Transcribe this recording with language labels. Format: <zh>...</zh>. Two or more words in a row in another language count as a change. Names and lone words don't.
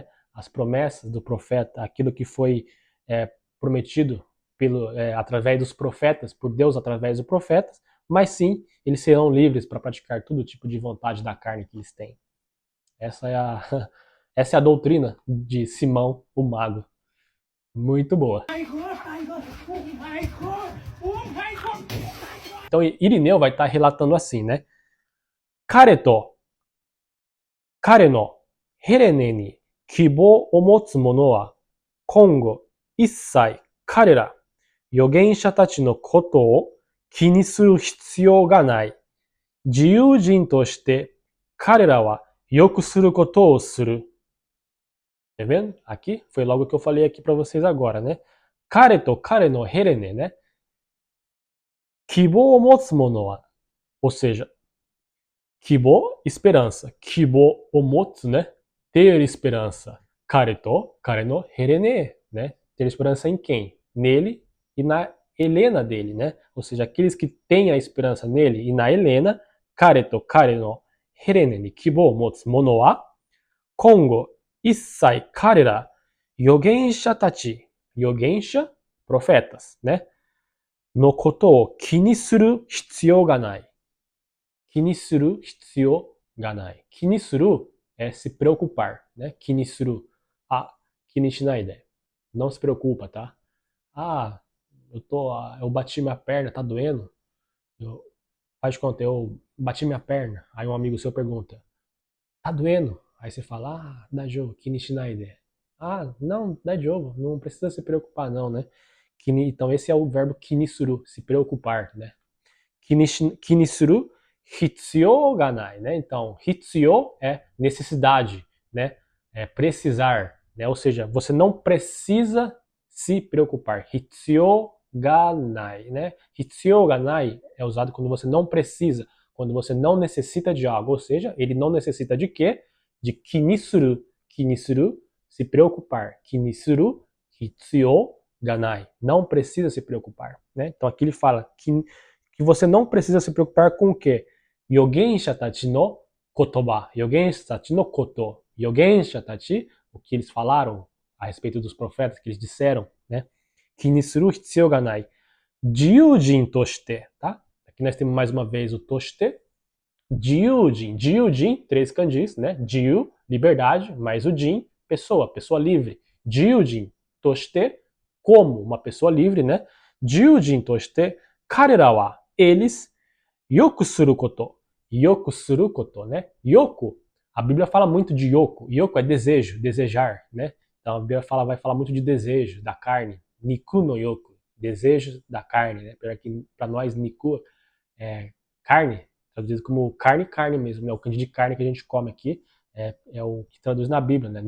<pt>As promessas do profeta, aquilo que foi prometido através dos profetas, por Deus através dos profetas, mas sim, eles serão livres para praticar todo tipo de vontade da carne que eles têm. Essa é a doutrina de Simão, o mago. Muito boa. Então Irineu vai estar relatando assim, né?</pt> <ja>彼とヘレネに希望を持つ者は今後, 一切、彼ら、預言者たちのことを気にする必要がない. 自由人として、彼らは欲することをする.</ja> <pt>Tá vendo? Aqui foi logo o que eu falei aqui para vocês agora, né?</pt> <ja>彼と彼のヘレネ, né? 希望を持つ者は,</ja> <pt>ou seja, kibo, esperança.</pt> <ja>希望を持つ, né?</ja> <pt>Ter esperança.</pt> <ja>彼と彼のヘレネ,</ja> <pt>né? Ter esperança em quem? Nele e na Helena dele, né? Ou seja, aqueles que têm a esperança nele e na Helena,</pt> <ja>彼と彼のヘレネに希望を持つ者は、今後、一切彼ら、預言者たち、預言者,</ja> <pt>profetas, né?</pt> <ja>のことを気にする必要がない. 気にする必要がない. 気にする</ja> <pt>é se preocupar, né?</pt> <ja>気にする. 気にしないで.</ja> <pt>Não se preocupa, tá? Eu bati minha perna, tá doendo? Faz de conta, eu bati minha perna. Aí um amigo seu pergunta, tá doendo? Aí você fala,</pt> <ja>大丈夫、気にしないで.</ja> <pt>Não, daijoubu, não precisa se preocupar não, né? Então esse é o verbo kinisuru, se preocupar, né?</pt> <ja>気にする、必要がない,</ja> <pt>né? Então, hitsuyou é necessidade, né? É precisar, né? Ou seja, você não precisa se preocupar.</pt> <ja>必要がない, né? 必要がない</ja> <pt>é usado quando você não precisa, quando você não necessita de algo, ou seja, ele não necessita de quê? De kinisuru. Kinisuru, se preocupar.</pt> <ja>気にする、必要がない.</ja> <pt>Não precisa se preocupar, né? Então aqui ele fala que você não precisa se preocupar com o quê?</pt> <ja>預言者たちの言葉. 預言者たちのこと. 預言者たち,</ja> <pt>o que eles falaram a respeito dos profetas, que eles disseram, né?</pt> <ja>気にする必要がない. 自由人として,</ja> <pt>tá? Aqui nós temos mais uma vez o toshite. Jiyujin. Jiyujin, 3 kanjis, né? Jiyu, liberdade, mais o jin, pessoa livre.</pt> <ja>自由人として,</ja> <pt>como uma pessoa livre, né?</pt> <ja>自由人として、彼らは,</ja> <pt>eles,</pt> <ja>欲すること. 欲すること,</ja> <pt>né? Yoku, a Bíblia fala muito de yoku. Yoku é desejo, desejar, né? Então a Bíblia vai falar muito de desejo, da carne.</pt> <ja>肉の欲,</ja> <pt>desejo da carne, né? Para nós, niku é carne, traduzido como carne mesmo, né? O kanji de carne que a gente come aqui é o que traduz na Bíblia, né?</pt>